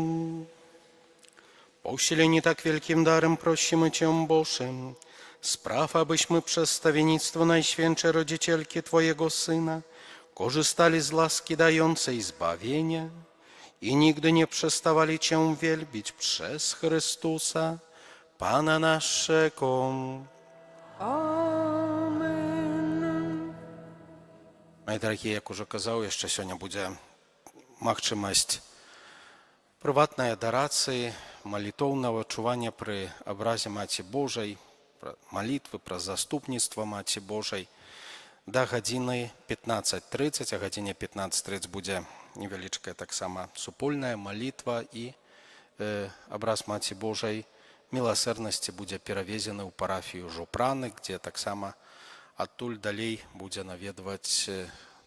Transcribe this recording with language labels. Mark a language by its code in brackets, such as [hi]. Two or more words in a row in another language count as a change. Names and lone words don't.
[pl] Po usileniu tak wielkim darem prosimy Cię, Boże, spraw, abyśmy przez stawiennictwo Najświętszej Rodzicielki Twojego Syna korzystali z łaski dającej zbawienia i nigdy nie przestawali Cię wielbić przez Chrystusa, Pana naszego. Amen. [ru] Мои дорогие, [be] як уже казав, яшчэ сёння будзе магчымасць прыватнай адарацыі, малітоўнага чування пры абразе Маці Божай, малітвы праз заступніцтва Маці Божай да гадзіны 15:30, а гадзіне 15:30 будзе невялічкая таксама супольная малітва і абраз Маці Божай міласэрнасці будзе перавезены ў парафію Жупраны, дзе таксама адтуль далей будзе наведваць